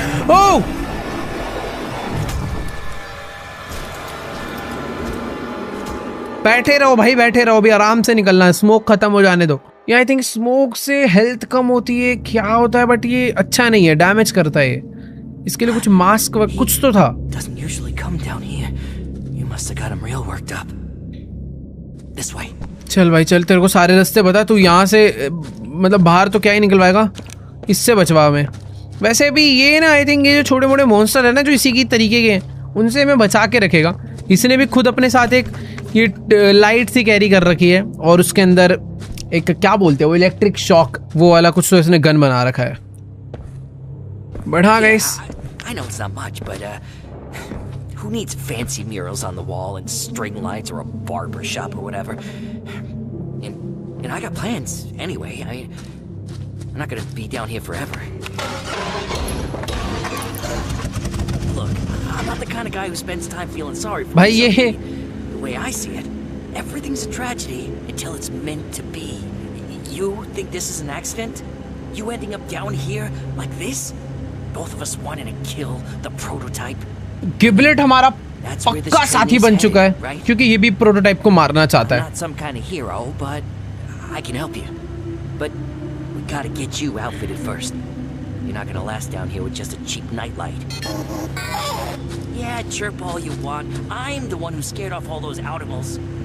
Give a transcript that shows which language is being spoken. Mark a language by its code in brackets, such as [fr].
[hi] ओह बैठे रहो भाई, बैठे रहो। अभी आराम से निकलना है, स्मोक खत्म हो जाने दो। ये [en] I think [hi] स्मोक से हेल्थ कम होती है, क्या होता है, बट ये अच्छा नहीं है, डैमेज करता है। इसके लिए कुछ मास्क कुछ तो था। [en] doesn't usually come down here. You must have got him real worked up. This way. [hi] चल भाई चल, तेरे को सारे रास्ते बता। तू यहाँ से मतलब बाहर तो क्या ही निकलवाएगा, इससे बचवा में। वैसे भी ये ना [en] I think [hi] ये जो छोटे मोटे मॉन्स्टर है ना जो इसी की तरीके के हैं, उनसे हमें बचा के रखेगा। इसने भी खुद अपने साथ एक ये लाइट सी कैरी कर रखी है और उसके अंदर एक क्या बोलते हैं वो इलेक्ट्रिक शॉक वो वाला कुछ तो इसने गन बना रखा है। बढ़ा guys. [en] I know it's not much, but who needs fancy murals on the wall and string lights or a barber shop or whatever? And I got plans anyway. I'm not gonna be down here forever. Look, I'm not the kind of guy who spends time feeling sorry for [hi] भाई ये [en] the way I see it, everything's a tragedy until it's meant to be. You think this is an accident? You ending up down here like this? Both of us wanting to kill the prototype. [hi] गिबलेट हमारा पक्का साथी बन चुका है क्योंकि ये भी prototype को मारना चाहता है। [en] Not some kind of hero, but I can help you. But we gotta get you outfitted first. You're not gonna last down here with just a cheap nightlight. Yeah, chirp all you want. I'm the one who scared off all those animals.